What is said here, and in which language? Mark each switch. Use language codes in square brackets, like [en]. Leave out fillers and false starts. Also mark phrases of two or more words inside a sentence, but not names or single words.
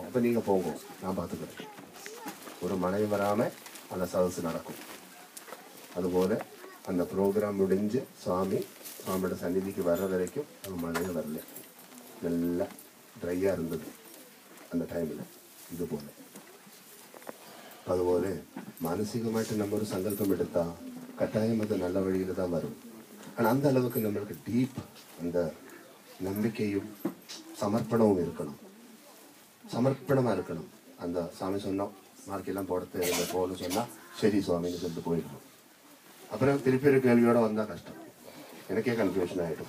[ta] அப்போ நீங்கள் போங்க, நான் பார்த்துக்கிறேன். ஒரு மழை வராமல் அந்த சதசு நடக்கும். அதுபோல் அந்த ப்ரோக்ராம் முடிஞ்சு சுவாமியோட சந்நிதிக்கு வர்ற வரைக்கும் அந்த மழையே வரல, நல்லா ட்ரையாக இருந்தது அந்த டைமில். [ml] இதுபோல் അതുപോലെ മാനസികമായിട്ട് നമ്മളൊരു സങ്കല്പം എടുത്താൽ കട്ടായം അത് നല്ല വഴിയിൽ [ta] தான் வரும். ஆனால் அந்த அளவுக்கு நம்மளுக்கு டீப் அந்த நம்பிக்கையும் சமர்ப்பணமும் இருக்கணும். சமர்ப்பணமாக இருக்கணும். அந்த சாமி சொன்னோம் மார்க்கெல்லாம் போடுறது போகணும்னு சொன்னால் சரி சுவாமின்னு சொல்லிட்டு போயிடணும். அப்புறம் திருப்பி ஒரு கேள்வியோடு வந்தால் கஷ்டம், எனக்கே கன்ஃபியூஷன் ஆகிடும்.